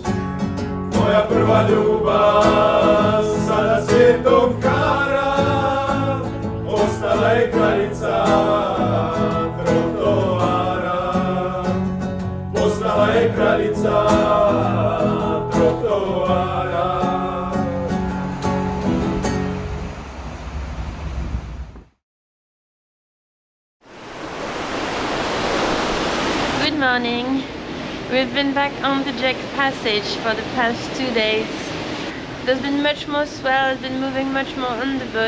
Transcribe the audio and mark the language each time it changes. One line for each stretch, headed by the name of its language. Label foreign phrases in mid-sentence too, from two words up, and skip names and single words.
Bosnian: Moja prva ljubav, sada svijetom kara, ostala je kraljica trotoara. Ostala je kraljica trotoara.
English: Good morning. We've been back on the Jack Passage for the past 2 days. There's been much more swell, it's been moving much more on the boat.